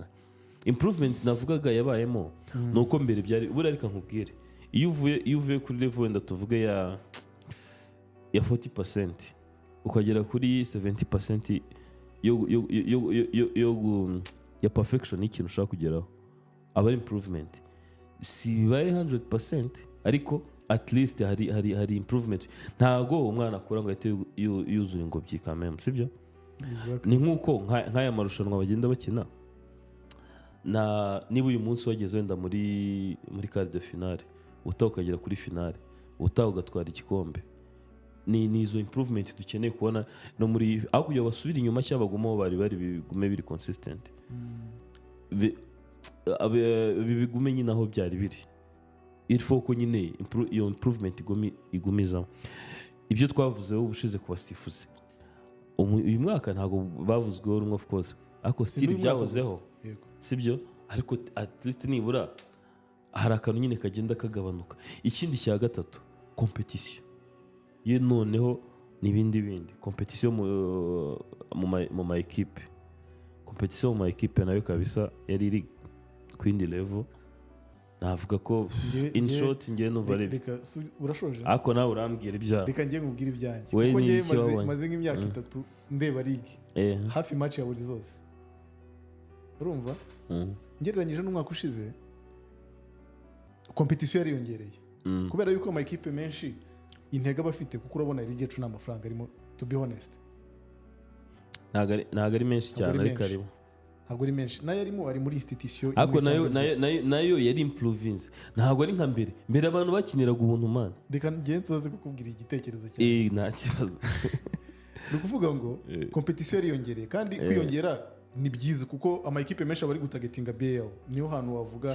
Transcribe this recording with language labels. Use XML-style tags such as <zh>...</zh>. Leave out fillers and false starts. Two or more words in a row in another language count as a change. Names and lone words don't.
<rw>Improvement navugaga yabayemo nuko mbere byari buri ariko nkubwire iyo uvuye kuri level wenda tuvuge ya 40% ukagera kuri 70% ya perfection ikintu ushaka kugeraho aba improvement. Si bibaye 100% ariko</rw> <en>at least</en> <rw>hari improvement. Ntago umwana akura ngo ahite yuzuye ingobyi kameme sibyo. Ni nkuko nk'aya marushanwa bagenda bakina niba uyu munsi wageze wenda muri</rw> <fr>quart de finale</fr> <rw>utaha ukagera kuri finale utaha ugatwara igikombe. Ni izo improvement dukeneye kubona no muri aho kugira basubira inyuma cyangwa bagumaho bari bigume biri consistent. Bigume nyine aho byari biri.</rw> <fr>Il faut</fr> <rw>ko nyine iyo improvement igumizaho. Ibyo twavuzeho ubushize ku basifuzi uyu mwaka ntago bavuzweho rumwe</rw> <en>of course</en> <rw>ariko still byahozeho sibyo. Ariko</rw> <en>at least</en> <rw>nibura hari akantu nyine kagenda kagabanuka. Ikindi cya gatatu competition ye noneho n'ibindi competition mu ma equipe. Competition mu ma equipe nayo kabisa yari iri kwindi level. Navuga ko</rw> <en>in short</en> <rw>ngiye no vale. Reka urashoje ako nawe urambwira ibya. Reka ngiye nkubwira ibyanjye kuko ngiye maze nk'imyaka 3 ndeba ligue hafi match ya buri zose urumva. Ngereranyije n'umwaka ushize competition yariyongereye kubera yuko ama equipe menshi intega bafite kuko urabona ligue yacu n'amafaranga arimo</rw> <en>to be honest</en> <rw>ntago ari menshi cyane ariko arimo ntabwo ari menshi nayo arimo ari muri institution ariko nayo yari improvings. Ntabwo ari nka mbere abantu bakiniraga ubuntu man. Reka ngiye nsoze kukubwira igitekerezo cyane nta kibazo. Ni ukuvuga ngo competition yariyongereye kandi kwiyongera ni byiza kuko ama equipe menshi bari gutagetinga BL niyo hantu wavuga</rw>